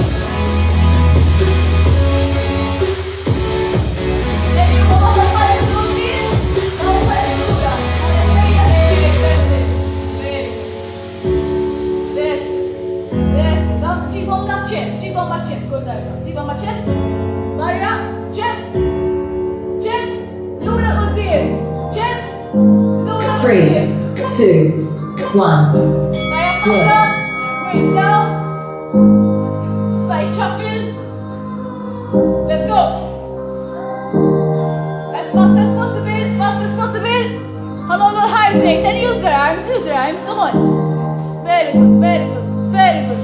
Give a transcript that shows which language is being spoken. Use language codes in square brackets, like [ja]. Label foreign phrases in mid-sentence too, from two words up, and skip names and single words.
[en] Then you go on the first routine. Go for the sugar. [mt] That's ġibom la chest, ġibom ma chest, kull darba. Ġibom ma chest, barra, chest, lura qudiem, chest, lura qudiem. [en] 3, 2, 1. Waist down. Side shuffle. Let's go. As fast as possible. Fast as possible. Hold on, heart rate and use your arms. Use your arms. Come on. Very good. Very good. Very good.